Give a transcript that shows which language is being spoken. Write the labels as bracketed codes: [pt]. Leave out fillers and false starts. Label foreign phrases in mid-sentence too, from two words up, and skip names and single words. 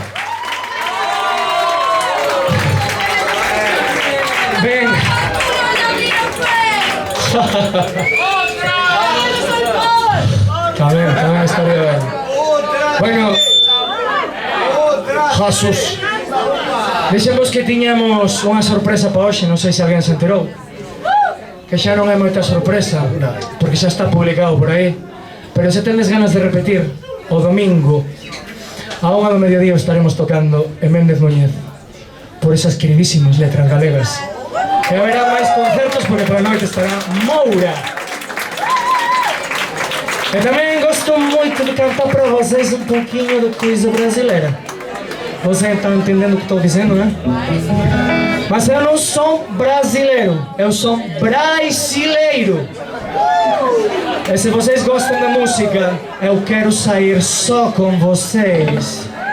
[es] Ven. También estaría bien. Bueno, Jesús, [gl] dixemos que tiñamos unha sorpresa para hoxe, non sei se alguén se enterou. Que xa non é moita sorpresa, porque xa está publicado por aí. Pero se tendes ganas de repetir, o domingo a 1 do mediodía estaremos tocando en Méndez Núñez por esas queridísimas letras galegas. E haberá máis concertos porque para noite estará Moura. [pt] E tamén gosto moito de cantar para vocês um pouquinho de coisa brasileira. Vocês estão entendendo o que estou dizendo, né? Mas eu não sou brasileiro, eu sou brasileiro. E se vocês gostam da música, eu quero sair só com vocês.